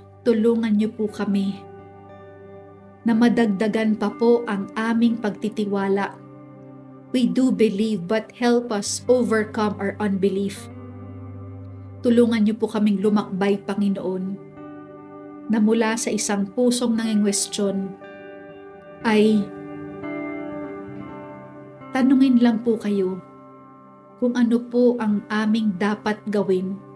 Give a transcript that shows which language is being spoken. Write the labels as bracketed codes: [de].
[tl] Tulungan niyo po kami na madagdagan pa po ang aming pagtitiwala. [en] We do believe, but help us overcome our unbelief. [tl] Tulungan niyo po kaming lumakbay, Panginoon, na mula sa isang pusong nangingwestiyon ay tanungin lang po kayo kung ano po ang aming dapat gawin.